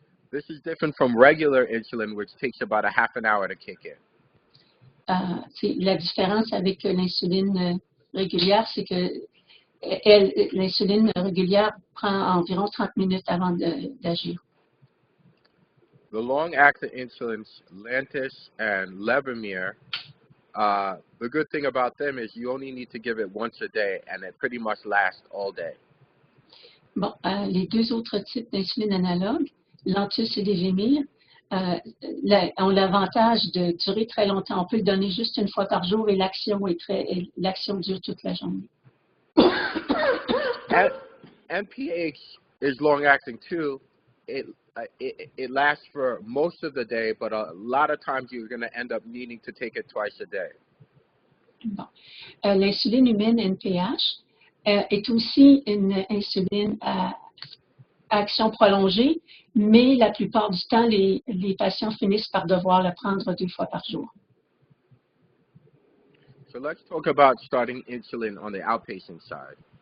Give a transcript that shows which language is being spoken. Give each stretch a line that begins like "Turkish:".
English: This is different from regular insulin, which takes about a half an hour to kick in.
French: La différence avec l'insuline régulière, c'est que l'insuline régulière prend environ 30 minutes avant d'agir.
English: The long-acting insulins, Lantus and Levemir, the good thing about them is you only need to give it once a day, and it pretty much lasts all day.
French: Bon, les deux autres types d'insuline analogue, Lantus et Levemir, ont l'avantage de durer très longtemps. On peut le donner juste une fois par jour et l'action dure toute la journée.
English: NPH is long-acting too. It lasts for most of the day, but a lot of times you're going to end up needing to take it twice a day.
French: Bon. L'insuline humaine NPH est aussi une insuline à action prolongée, mais la plupart du temps, les patients finissent par devoir le prendre 2 fois par jour.
English: So let's talk about starting insulin on the outpatient side.